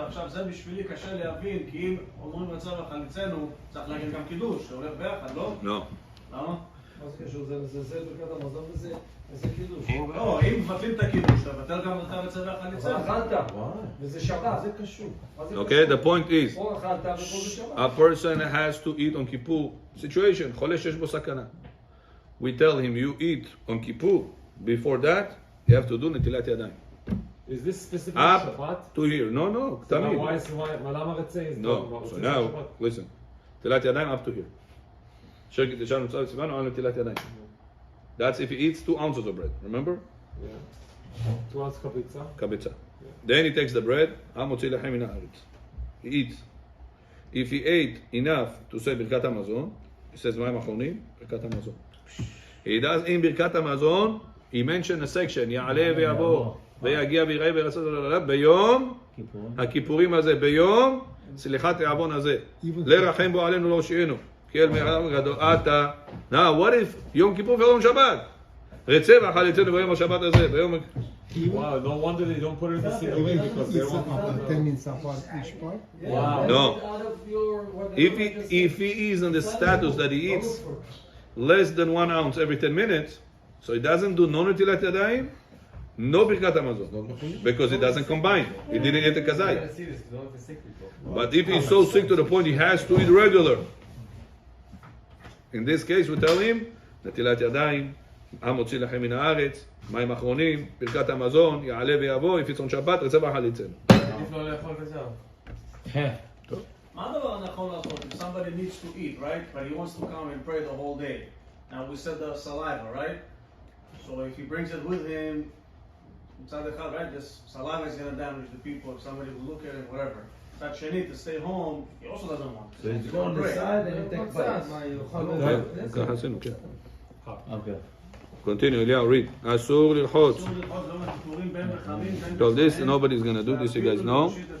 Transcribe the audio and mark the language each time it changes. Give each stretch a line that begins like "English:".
Hebrew: עכשיו זה בשבילי קשה להבין, כי אם אומרים רצה וחליצנו, צריך להגיד גם קידוש, זה הולך ביחד, לא? לא. למה? מה זה קשור? זה ברכת המזון וזה קידוש. לא, אם מבטלים את הקידוש, אתה מבטל גם את הרצה והחליצנו. אכלת, וזה שבת. זה קשור.
English: Okay, the point is,
Hebrew: או אכלת ופה זה שבת.
English: a person has to eat on Kippur situation, חולה שיש בו סכנה. We tell him, you eat on Kippur. Before that, you have to do
Hebrew: נטילת ידיים.
English: Is this specific Up Shabbat? to here. No,
Hebrew: תמיד. למה רצה?
English: No, so now, listen.
Hebrew: נטילת ידיים
English: up to here.
Hebrew: שקט ישן נוצר לצבנו על נטילת ידיים.
English: That's if he eats 2 ounces of bread, remember? Yeah. 2 ounces
Hebrew: קביצה. קביצה.
English: Then he takes the bread,
Hebrew: המוציא לחם מן הארץ.
English: He eats. If he ate enough to say ברכת המזון, he says
Hebrew: מים אחרונים, ברכת המזון.
English: He does in
Hebrew: ברכת המזון,
English: he mentioned a section,
Hebrew: יעלה ויבוא, ויגיע ויראה וירצה, ביום הכיפורים הזה, ביום סליחת העוון הזה, לרחם בו עלינו לא שיענו, כי אל מעם גדול אתה.
English: Now what if
Hebrew: יום כיפור ויום שבת? רצה וחליצנו ביום השבת הזה, ביום...
English: Wow, no wonder they don't put it in the Siddurim because they want 10 minutes apart each part. Wow. No. If he is in the status that he eats less than 1 ounce every 10 minutes, so he doesn't do no netilat yadayim, no birkat hamazon, because it doesn't combine. He didn't eat the kazai. But if he's so sick to the point he has to eat regular, in this case we tell him netilat yadayim,
Hebrew: המוציא לכם מן הארץ, מים אחרונים, ברכת המזון, יעלה ויבוא,
English: if it's on שבת,
Hebrew: רצה וחליצנו. עדיף לא לאכול וזהו. מה הדבר הנכון לעשות?
English: If somebody needs to eat, right? But he wants to come and pray the whole day. Now we said the saliva, right? So if he brings it with him,
Hebrew: מצד אחד,
English: right? This saliva is going to damage the people, if somebody will look at it, whatever.
Hebrew: מצד שני,
English: to stay home, he also doesn't want. So you go on the side and you take bites.
Hebrew: ככה עשינו, כן. אוקיי.
English: Continue, אליהו, read.
Hebrew: אסור ללחוץ. אסור ללחוץ ביום הכיפורים בין רחמים, בין
English: So this, nobody's going to do this, you guys know.